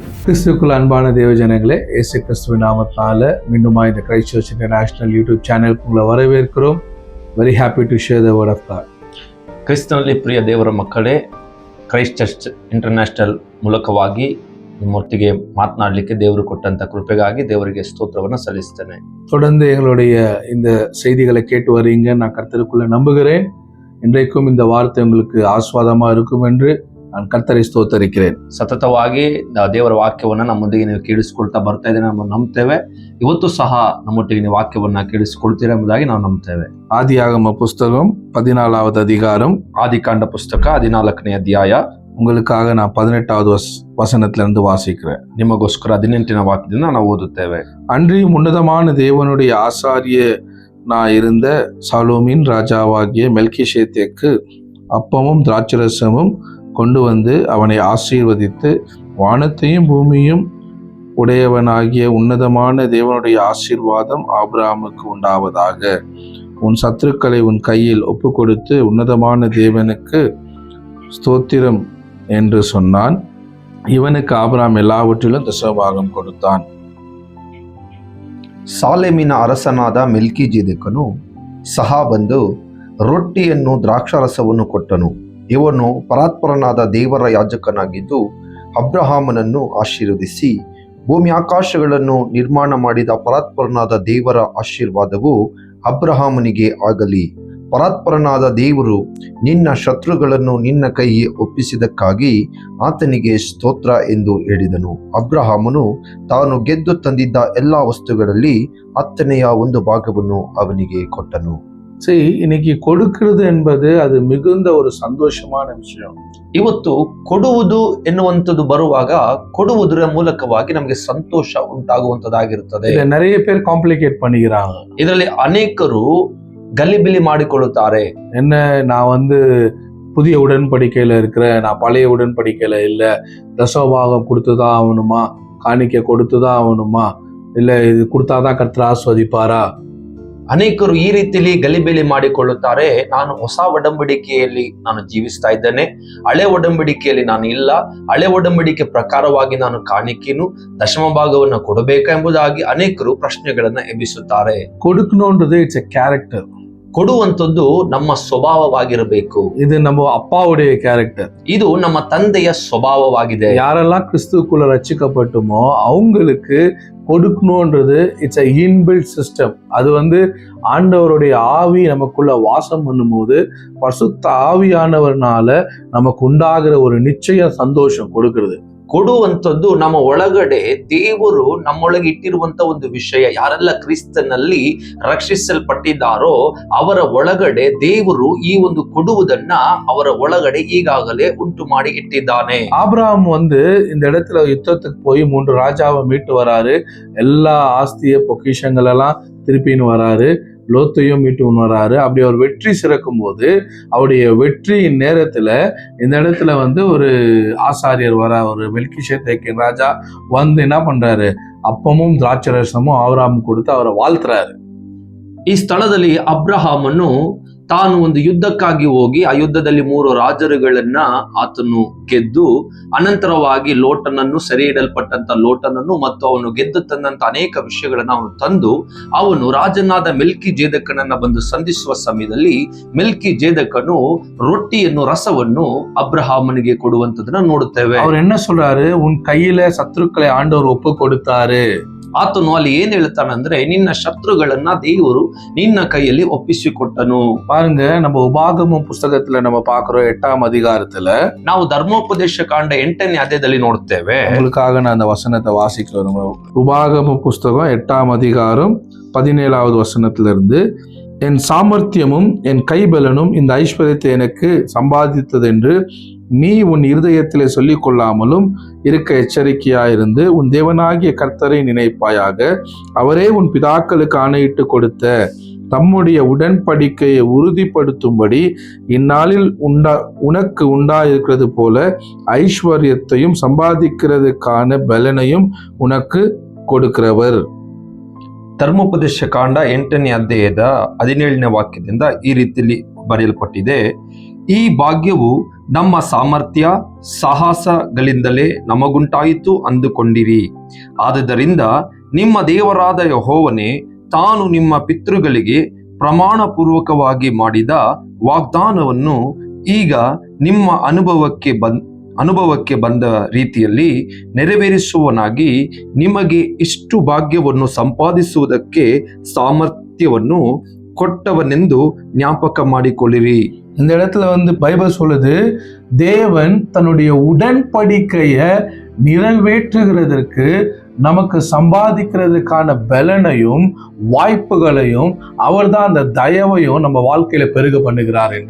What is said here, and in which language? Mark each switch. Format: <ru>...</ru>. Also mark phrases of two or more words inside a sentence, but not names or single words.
<ta>கிறிஸ்துக்குள் அன்பான தேவஜனங்களே, இயேசு கிறிஸ்துவின் நாமத்தினால மீண்டுமா இந்த கிரைஸ்ட் சர்ச் இன்டர்நேஷனல் யூடியூப் சேனலுக்கு உங்களை வரவேற்கிறோம்.</ta> <en>very happy to share the word of God.</en> <kn>ಕ್ರಿಸ್ತನಲ್ಲಿ ಪ್ರಿಯ ದೇವರ ಮಕ್ಕಳೇ, ಕ್ರೈಸ್ಟ್ ಚರ್ಚ್ ಇಂಟರ್ನ್ಯಾಷನಲ್ ಮೂಲಕವಾಗಿ ನಿಮ್ಮೊಟ್ಟಿಗೆ ಮಾತನಾಡಲಿಕ್ಕೆ ದೇವರು ಕೊಟ್ಟಂತ ಕೃಪೆಗಾಗಿ ದೇವರಿಗೆ ಸ್ತೋತ್ರವನ್ನು ಸಲ್ಲಿಸ್ತೇನೆ.</kn> <ta>தொடர்ந்து எங்களுடைய இந்த செய்திகளை கேட்டு வரீங்க. நான் கர்த்தருக்குள்ள நம்புகிறேன். இன்றைக்கும் இந்த வார்த்தை உங்களுக்கு ஆஸ்வாதமா இருக்கும் என்று நான் கர்த்தரை ஸ்தோத்தரிக்கிறேன்.</ta> <kn>ಸತತವಾಗಿ ದೇವರ ವಾಕ್ಯವನ್ನ ನಮ್ಮೊಂದಿಗೆ ನೀವು ಕೇಳಿಸ್ಕೊಳ್ತಾ ಬರ್ತಾ ಇದ್ದೇನೆ, ನಾವು ನಂಬ್ತೇವೆ. ಇವತ್ತು ಸಹ ನಮ್ಮೊಟ್ಟಿಗೆ ನೀವು ವಾಕ್ಯವನ್ನ ಕೇಳಿಸ್ಕೊಳ್ತೀರಾ ಎಂಬುದಾಗಿ ನಾವು ನಂಬ್ತೇವೆ.</kn> <ta>ஆதியாகம புஸ்தகம் 14வது அதிகாரம்,</ta> <kn>ಆದಿಕಾಂಡ ಪುಸ್ತಕ 14ನೇ ಅಧ್ಯಾಯ.</kn> <ta>உங்களுக்காக நான் 18வது வசனத்திலிருந்து வாசிக்கிறேன்.</ta> <kn>ನಿಮಗೋಸ್ಕರ 18ನೇ ವಾಕ್ಯದಿಂದ ನಾವು ಓದುತ್ತೇವೆ.</kn> <ta>அன்றியும் உன்னதமான தேவனுடைய ஆசாரியனாய் இருந்த சாலோமின் ராஜாவாகிய மெல்கிசேதேக்கு அப்பமும் திராட்சரசமும் கொண்டு வந்து அவனை ஆசீர்வதித்து, வானத்தையும் பூமியும் உடையவனாகிய உன்னதமான தேவனுடைய ஆசீர்வாதம் ஆபிரகாமுக்கு உண்டாவதாக. உன் சத்துருக்களை உன் கையில் ஒப்பு கொடுத்து உன்னதமான தேவனுக்கு ஸ்தோத்திரம் என்று சொன்னான். இவனிகே ஆப்ரஹாம் எல்லாவற்றிலும் தசபாகம் கொடுத்தான்.</ta> <kn>ಸಾಲೆಮಿನ ಅರಸನಾದ ಮೆಲ್ಕಿಜೆದೆಕನು ಸಹ ಬಂದು ರೊಟ್ಟಿಯನ್ನು ದ್ರಾಕ್ಷಾರಸವನ್ನು ಕೊಟ್ಟನು. ಇವನು ಪರಾತ್ಪರನಾದ ದೇವರ ಯಾಜಕನಾಗಿದ್ದು ಅಬ್ರಹಾಮನನ್ನು ಆಶೀರ್ವದಿಸಿ, ಭೂಮಿ ಆಕಾಶಗಳನ್ನು ನಿರ್ಮಾಣ ಮಾಡಿದ ಪರಾತ್ಪರನಾದ ದೇವರ ಆಶೀರ್ವಾದವು ಅಬ್ರಹಾಮನಿಗೆ ಆಗಲಿ. ಪರಾತ್ಪರನಾದ ದೇವರು ನಿನ್ನ ಶತ್ರುಗಳನ್ನು ನಿನ್ನ ಕೈಗೆ ಒಪ್ಪಿಸಿದಕ್ಕಾಗಿ ಆತನಿಗೆ ಸ್ತೋತ್ರ ಎಂದು ಹೇಳಿದನು. ಅಬ್ರಹಾಮನು ತಾನು ಗೆದ್ದು ತಂದಿದ್ದ ಎಲ್ಲ ವಸ್ತುಗಳಲ್ಲಿ 10ನೇ ಒಂದು ಭಾಗವನ್ನು ಅವನಿಗೆ ಕೊಟ್ಟನು.</kn> <ta>சரி, இன்னைக்கு கொடுக்கிறது என்பது அது மிகுந்த ஒரு சந்தோஷமான விஷயம்.</ta> <kn>ಇವತ್ತು ಕೊಡುವುದು ಎನ್ನುವಂಥದ್ದು ಬರುವಾಗ ಕೊಡುವುದರ ಮೂಲಕವಾಗಿ ನಮಗೆ ಸಂತೋಷ ಉಂಟಾಗುವಂತದ್ದಾಗಿರುತ್ತದೆ.</kn> <ta>நிறைய பேர் காம்ப்ளிகேட் பண்ணிக்கிறாங்க.</ta> <kn>ಇದರಲ್ಲಿ ಅನೇಕರು ಗಲಿಬಿಲಿ ಮಾಡಿಕೊಳ್ಳುತ್ತಾರೆ.</kn> <ta>என்ன, நான் புதிய உடன்படிக்கையில இருக்கிறேன், நான் பழைய உடன்படிக்கையில இல்ல, தசோபாகம் கொடுத்துதான் ஆகணுமா, காணிக்கை கொடுத்துதான் ஆகணுமா, இல்ல இது கொடுத்தாதான் கர்த்தர் ஆஸ்வதிப்பாரா?</ta> <kn>ಅನೇಕರು ಈ ರೀತಿಯಲ್ಲಿ ಗಲಿಬಿಲಿ ಮಾಡಿಕೊಳ್ಳುತ್ತಾರೆ. ನಾನು ಹೊಸ ಒಡಂಬಡಿಕೆಯಲ್ಲಿ ನಾನು ಜೀವಿಸ್ತಾ ಇದ್ದೇನೆ, ಹಳೆ ಒಡಂಬಡಿಕೆಯಲ್ಲಿ ನಾನು ಇಲ್ಲ, ಹಳೆ ಒಡಂಬಡಿಕೆ ಪ್ರಕಾರವಾಗಿ ನಾನು ಕಾಣಿಕೆನು ದಶಮ ಭಾಗವನ್ನು ಕೊಡಬೇಕಾ ಎಂಬುದಾಗಿ ಅನೇಕರು ಪ್ರಶ್ನೆಗಳನ್ನ ಎಬ್ಬಿಸುತ್ತಾರೆ.</kn> <ta>கொடுக்கணும்ன்றது</ta> <en>it's a character.</en> <kn>ಕೊಡುವಂಥದ್ದು ನಮ್ಮ ಸ್ವಭಾವವಾಗಿರಬೇಕು.</kn> <ta>இது நம்ம அப்பாவுடைய கேரக்டர்.</ta> <kn>ಇದು ನಮ್ಮ ತಂದೆಯ ಸ್ವಭಾವವಾಗಿದೆ.</kn> <ta>யாரெல்லாம் கிறிஸ்துவுக்குள்ள ரட்சிக்கப்பட்டுமோ அவங்களுக்கு கொடுக்கணும்ன்றது</ta> <en>it's an inbuilt system.</en> <ta>அது ஆண்டவருடைய ஆவி நமக்குள்ள வாசம் பண்ணும்போது பரிசுத்த ஆவியானவர்னால நமக்கு உண்டாகிற ஒரு நிச்சய சந்தோஷம் கொடுக்கிறது.</ta> <kn>ಕೊಡುವಂಥದ್ದು ನಮ್ಮ ಒಳಗಡೆ ದೇವರು ನಮ್ಮೊಳಗೆ ಇಟ್ಟಿರುವಂತ ಒಂದು ವಿಷಯ. ಯಾರೆಲ್ಲ ಕ್ರಿಸ್ತನಲ್ಲಿ ರಕ್ಷಿಸಲ್ಪಟ್ಟಿದ್ದಾರೋ ಅವರ ಒಳಗಡೆ ದೇವರು ಈ ಒಂದು ಕೊಡುವುದನ್ನ ಅವರ ಒಳಗಡೆ ಈಗಾಗಲೇ ಉಂಟು ಮಾಡಿ ಇಟ್ಟಿದ್ದಾನೆ.</kn> <ta>ஆபிரகாம் இந்த இடத்துல யுத்தத்துக்கு போய் 3 ராஜாவை மீட்டு வராரு. எல்லா ஆஸ்திய பொக்கிஷங்கள் எல்லாம் திருப்பின்னு வராரு. லோத்தையும் மீட்டு வராரு. அப்படி அவர் வெற்றி சிறக்கும் போது அவருடைய வெற்றியின் நேரத்துல இந்த இடத்துல ஒரு ஆசாரியர் வர, ஒரு மெல்கிசேதேக்கின் ராஜா என்ன பண்றாரு, அப்பமும் திராட்சரசமும் ஆபிரகாமுக்கு கொடுத்து அவரை வாழ்த்துறாரு.</ta> <kn>ಈ ಸ್ಥಳದಲ್ಲಿ ಅಬ್ರಹಾಮನು ತಾನು ಒಂದು ಯುದ್ಧಕ್ಕಾಗಿ ಹೋಗಿ ಆ ಯುದ್ಧದಲ್ಲಿ 3 ರಾಜರುಗಳನ್ನ ಆತನು ಗೆದ್ದು, ಅನಂತರವಾಗಿ ಲೋಟನನ್ನು, ಸೆರೆ ಇಡಲ್ಪಟ್ಟಂತ ಲೋಟನನ್ನು ಮತ್ತು ಅವನು ಗೆದ್ದು ತಂದಂತ ಅನೇಕ ವಿಷಯಗಳನ್ನ ಅವನು ತಂದು ಅವನು ರಾಜನಾದ ಮೆಲ್ಕಿಜೆದೆಕನನ್ನ ಬಂದು ಸಂಧಿಸುವ ಸಮಯದಲ್ಲಿ ಮೆಲ್ಕಿಜೆದೆಕನು ರೊಟ್ಟಿಯನ್ನು, ರಸವನ್ನು ಅಬ್ರಹಾಮನಿಗೆ ಕೊಡುವಂತದನ್ನ ನೋಡುತ್ತೇವೆ.</kn> <ta>ಅವ್ರು என்ன சொல்றாரு, உன் கையில சத்துருக்களை ஆண்டவர் ஒப்பு கொடுத்தாரு.</ta> <kn>ಆತನು ಅಲ್ಲಿ ಏನ್ ಹೇಳ್ತಾನಂದ್ರೆ, ನಿನ್ನ ಶತ್ರುಗಳನ್ನ ದೇವರು ನಿನ್ನ ಕೈಯಲ್ಲಿ ಒಪ್ಪಿಸಿಕೊಟ್ಟನು.</kn> <ta>பாருங்க, நம்ம உபாகமம் புஸ்தகத்துல நம்ம பார்க்கிறோம் 8ஆம் அதிகாரத்துல</ta> <kn>ನಾವು ಧರ್ಮೋಪದೇಶ ಕಾಂಡ 8ನೇ ಅಧ್ಯಾಯದಲ್ಲಿ ನೋಡ್ತೇವೆ.</kn> <ta>உங்களுக்காக நான் அந்த வசனத்தை வாசிக்கிறேன். உபாகம புஸ்தகம் 8ஆம் அதிகாரம் 17வது வசனத்திலிருந்து, என் சாமர்த்தியமும் என் கைபலனும் இந்த ஐஸ்வர்யத்தை எனக்கு சம்பாதித்ததென்று நீ உன் இருதயத்திலே சொல்லிக் கொள்ளாமலும் இருக்க எச்சரிக்கையாயிருந்து உன் தேவனாகிய கர்த்தரை நினைப்பாயாக. அவரே உன் பிதாக்களுக்கு ஆணையிட்டு கொடுத்த தம்முடைய உடன்படிக்கையை உறுதிப்படுத்தும்படி இந்நாளில் உனக்கு உண்டாயிருக்கிறது போல ஐஸ்வர்யத்தையும் சம்பாதிக்கிறதுக்கான பலனையும் உனக்கு கொடுக்கிறவர்.</ta> <kn>ಧರ್ಮೋಪದೇಶ ಕಾಂಡ 8ನೇ ಅಧ್ಯಾಯದ 17ನೇ ವಾಕ್ಯದಿಂದ ಈ ರೀತಿಯಲ್ಲಿ ಬರೆಯಲ್ಪಟ್ಟಿದೆ. ಈ ಭಾಗ್ಯವು ನಮ್ಮ ಸಾಮರ್ಥ್ಯ ಸಾಹಸಗಳಿಂದಲೇ ನಮಗುಂಟಾಯಿತು ಅಂದುಕೊಂಡಿರಿ. ಆದುದರಿಂದ ನಿಮ್ಮ ದೇವರಾದ ಯೆಹೋವನೇ ತಾನು ನಿಮ್ಮ ಪಿತೃಗಳಿಗೆ ಪ್ರಮಾಣ ಪೂರ್ವಕವಾಗಿ ಮಾಡಿದ ವಾಗ್ದಾನವನ್ನು ಈಗ ನಿಮ್ಮ ಅನುಭವಕ್ಕೆ ಬಂದ ರೀತಿಯಲ್ಲಿ ನೆರವೇರಿಸುವನಾಗಿ ನಿಮಗೆ ಇಷ್ಟು ಭಾಗ್ಯವನ್ನು ಸಂಪಾದಿಸುವುದಕ್ಕೆ ಸಾಮರ್ಥ್ಯವನ್ನು ಕೊಟ್ಟವನೆಂದು ಜ್ಞಾಪಕ ಮಾಡಿಕೊಳ್ಳಿರಿ.</kn> <ta>இந்த இடத்துல பைபிள் சொல்லுது, தேவன் தன்னுடைய உடன்படிக்கையை நிறைவேற்றுகிறதற்கு நமக்கு சம்பாதிக்கிறதுக்கான பலனையும் வாய்ப்புகளையும் அவர்தான் அந்த தயவையும் நம்ம வாழ்க்கையில பெருக பண்ணுகிறார் என்று.</ta>